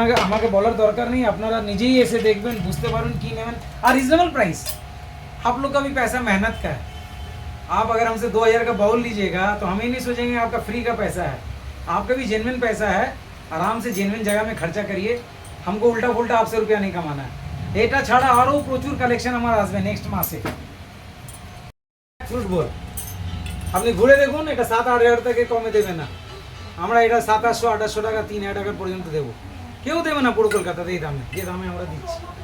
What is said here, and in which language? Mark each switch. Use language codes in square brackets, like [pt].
[bn] আমাকে বলার দরকার নেই, আপনারা নিজেই এসে দেখবেন, বুঝতে পারবেন কি নেবেন। [hi] আর রিজनेबल प्राइस, आप लोग का भी पैसा मेहनत का है। आप अगर हमसे 2,000 का बाउल लीजिएगा तो हम ही नहीं सोचेंगे आपका फ्री का पैसा है, आपका भी जेन्युइन पैसा है। आराम से जेन्युइन जगह में खर्चा करिए, हमको उल्टा पुल्टा आपसे रुपया नहीं कमाना है। [bn] এটা ছাড়া আরও প্রচুর কালেকশন আমার আসবে নেক্সট মাসে। ফ্রুট বল আপনি ঘুরে দেখুন, এটা 7-8 হাজার থেকে কমে দেবে না। আমরা এটা 700-800 টাকা, 3,000 টাকা পর্যন্ত দেবো। কেউ দেবে না পুরো কলকাতাতে এই দামে, যে দামে আমরা দিচ্ছি।